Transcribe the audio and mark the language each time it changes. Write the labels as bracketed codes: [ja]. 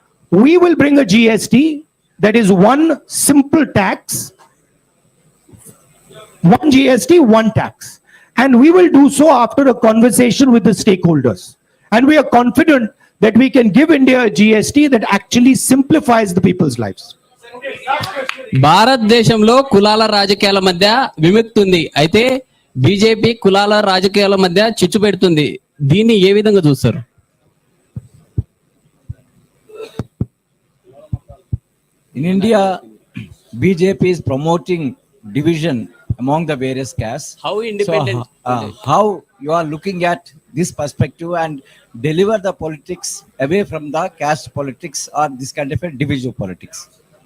[en] We will bring a GST that is one simple tax, one GST, one tax. And we will do so after a conversation with the stakeholders. And we are confident that we can give India a GST that actually simplifies the people's lives. [te] భారతదేశంలో కులాల రాజకీయాల మధ్య విముక్తి ఉంది. అయితే BJP కులాల రాజకీయాల మధ్య చిచ్చు పెడుతుంది. దీన్ని ఏ విధంగా చూస్తారు? [en] In India, BJP is promoting division among the various castes. How independent? How you are looking at this perspective and deliver the politics away from the caste politics or this kind of a divisive politics?